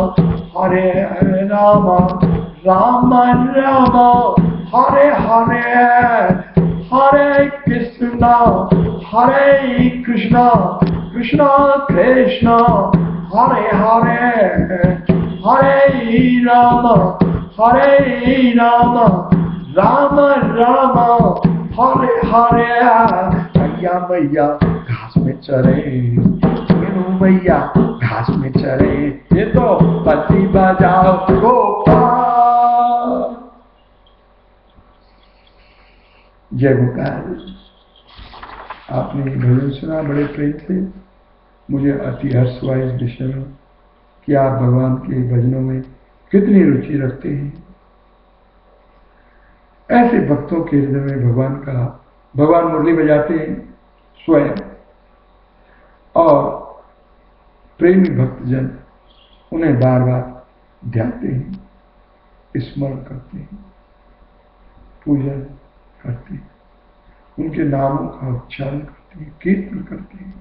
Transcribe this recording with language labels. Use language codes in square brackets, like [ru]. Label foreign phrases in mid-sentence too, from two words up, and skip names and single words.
[hi] राम हरे हरे, हरे कृष्णा कृष्णा कृष्णा हरे हरे, हरे राम राम हरे हरे। गैया मैया घास में चरे, तीनों मैया घास में चरे। ये तो बंसी बजाओ गोपाल। जय गोपाल। आपने भजन सुना बड़े प्रेम से, मुझे अति हर्ष हुआ इस विषय में कि आप भगवान के भजनों में कितनी रुचि रखते हैं। ऐसे भक्तों के हृदय में भगवान मुरली बजाते हैं स्वयं, और प्रेमी भक्तजन उन्हें बार बार ध्याते हैं, स्मरण करते हैं, पूजन करते हैं, उनके नामों का उच्चारण करते हैं, कीर्तन करते हैं।